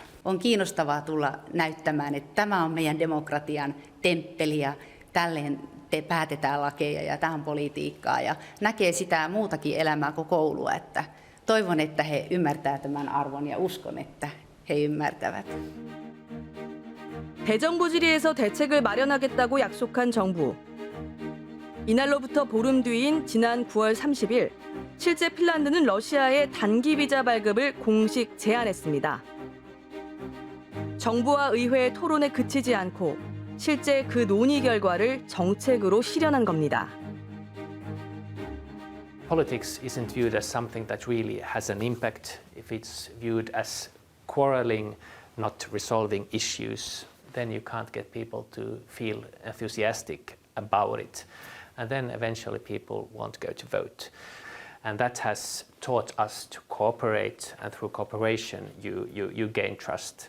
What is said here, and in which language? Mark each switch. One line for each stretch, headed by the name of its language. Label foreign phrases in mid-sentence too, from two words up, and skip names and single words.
Finnish: On kiinnostavaa tulla näyttämään, että tämä on meidän demokratian temppeli ja tälleen päätetään lakeja ja tämä on politiikkaa ja näkee sitä muutakin elämää kuin koulua. Että toivon, että he ymmärtävät tämän arvon ja uskon, että he ymmärtävät.
Korean: 대정부 질의에서 대책을 마련하겠다고 약속한 정부. 이날로부터 보름 뒤인 지난 9월 30일, 실제 핀란드는 러시아의 단기 비자 발급을 공식 제한했습니다. 정부와 의회의 토론에 그치지 않고 실제 그 논의 결과를 정책으로 실현한 겁니다.
English: Politics isn't viewed as something that really has an impact if it's viewed as quarreling, not resolving issues. then you can't get people to feel enthusiastic about it. And then eventually people won't go to vote. And that has taught us to cooperate, and through cooperation you gain trust.